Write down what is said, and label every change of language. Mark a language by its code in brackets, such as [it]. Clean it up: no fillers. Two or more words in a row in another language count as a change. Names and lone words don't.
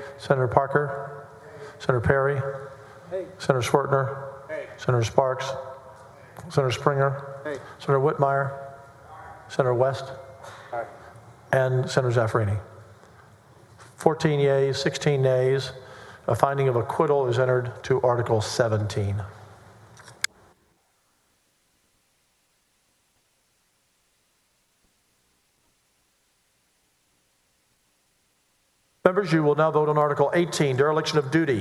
[en] Senator Parker. Senator Perry. Hey. Senator Swartner. Hey. Senator Sparks. Senator Springer. Hey. Senator Whitmire. Senator West. Aye. And Senator Zaffarini. 14 yeas, 16 nays. A finding of acquittal is entered to Article 17. Members, you will now vote on Article 18, dereliction of duty.